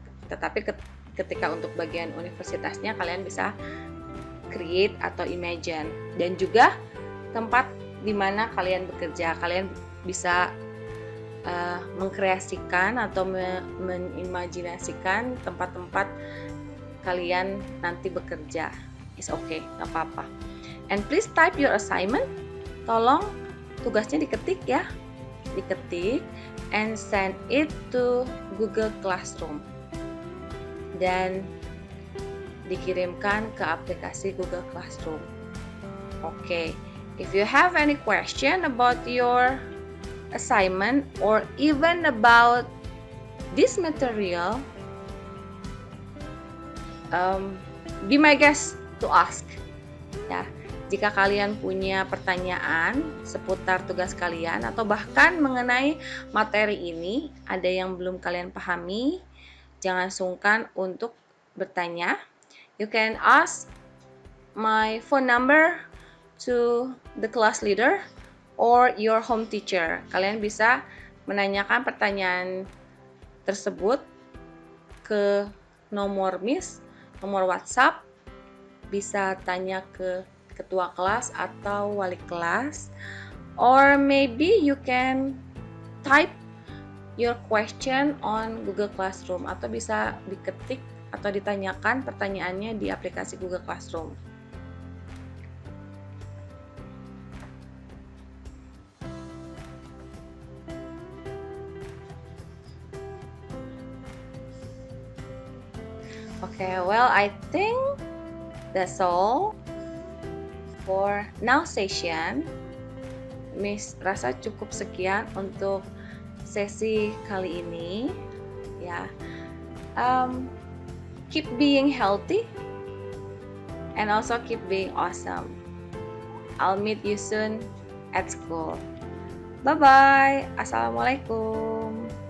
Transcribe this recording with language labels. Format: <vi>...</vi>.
<id>Tetapi ketika untuk bagian universitasnya kalian bisa create atau imagine, dan juga tempat di mana kalian bekerja, kalian bisa mengkreasikan atau mengimajinasikan tempat-tempat kalian nanti bekerja.</id> <en>It's okay,</en> <id>nggak apa-apa.</id> <en>And please type your assignment.</en> <id>Tolong tugasnya diketik ya, diketik</id> <en>and send it to Google Classroom</en> <id>dan dikirimkan ke aplikasi Google Classroom.</id> <en>Okay, if you have any question about your assignment or even about this material, be my guest to ask.</en> <id>Ya, jika kalian punya pertanyaan seputar tugas kalian atau bahkan mengenai materi ini, ada yang belum kalian pahami, jangan sungkan untuk bertanya.</id> <en>You can ask my phone number to the class leader or your home teacher.</en> <id>Kalian bisa menanyakan pertanyaan tersebut ke nomor Miss, nomor WhatsApp, bisa tanya ke ketua kelas atau wali kelas,</id> <en>or maybe you can type your question on Google Classroom,</en> <id>atau bisa diketik atau ditanyakan pertanyaannya di aplikasi Google Classroom.</id> <en>Okay, well, I think that's all for now session.</en> <id>Miss rasa cukup sekian untuk sesi kali ini ya.</id> <en>Keep being healthy and also keep being awesome. I'll meet you soon at school. Bye bye. Assalamualaikum.</en>